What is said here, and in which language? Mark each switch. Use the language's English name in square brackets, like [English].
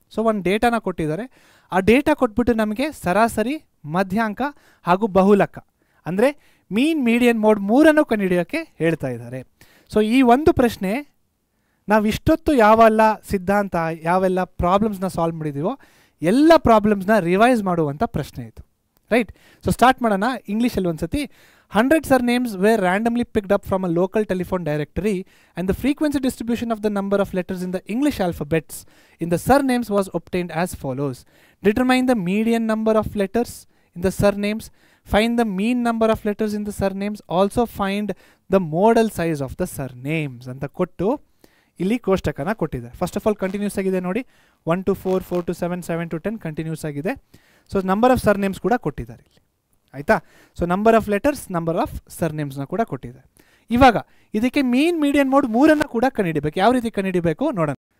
[Kannada] So ಒಂದು ಡೇಟಾನ ಕೊಟ್ಟಿದ್ದಾರೆ, ಆ ಡೇಟಾ ಕೊಟ್ಬಿಟ್ಟು ನಮಗೆ ಸರಾಸರಿ, ಮಧ್ಯಾಂಕ ಹಾಗೂ ಬಹುಲಕ ಅಂದರೆ ಮೀನ್, ಮೀಡಿಯನ್, ಮೋಡ್ 3 ಕಂಡುಹಿಡಿಯೋಕ್ಕೆ ಹೇಳ್ತಾ ಇದ್ದಾರೆ. ಸೊ ಈ ಒಂದು ಪ್ರಶ್ನೆ ನಾವು ಇಷ್ಟೊತ್ತು ಯಾವೆಲ್ಲ ಸಿದ್ಧಾಂತ, ಯಾವೆಲ್ಲ ಪ್ರಾಬ್ಲಮ್ಸ್ನ ಸಾಲ್ವ್ ಮಾಡಿದ್ದೀವೋ ಎಲ್ಲ ಪ್ರಾಬ್ಲಮ್ಸ್ನ ರಿವೈಸ್ ಮಾಡುವಂಥ ಪ್ರಶ್ನೆ ಇದು. ರೈಟ್? ಸೊ ಸ್ಟಾರ್ಟ್ ಮಾಡೋಣ. ಇಂಗ್ಲೀಷಲ್ಲಿ ಒಂದು ಸತಿ [English] 100 surnames were randomly picked up from a local telephone directory and the frequency distribution of the number of letters in the English alphabets in the surnames was obtained as follows. Determine the median number of letters in the surnames, find the mean number of letters in the surnames, also find the modal size of the surnames [Kannada] ಅಂತ ಕೊಟ್ಟು ಇಲ್ಲಿ ಕೋಷ್ಟಕನ ಕೊಟ್ಟಿದೆ. First of all continuous ಆಗಿದೆ ನೋಡಿ, 1 to 4, 4 to 7, 7 to 10 continuous ಆಗಿದೆ. So number of ಸರ್ನೇಮ್ಸ್ ಕೂಡ ಕೊಟ್ಟಿದ್ದಾರೆ ಇಲ್ಲಿ. ಆಯಿತಾ? So number of letters, number of ಸರ್ನೇಮ್ಸ್ನ ಕೂಡ ಕೊಟ್ಟಿದ್ದಾರೆ. ಇವಾಗ ಇದಕ್ಕೆ ಮೀನ್, ಮೀಡಿಯನ್, ಮೋಡ್ 3 ಕೂಡ ಕಂಡುಹಿಡಿಬೇಕು. ಯಾವ ರೀತಿ ಕಂಡುಹಿಡಿಬೇಕು ನೋಡೋಣ.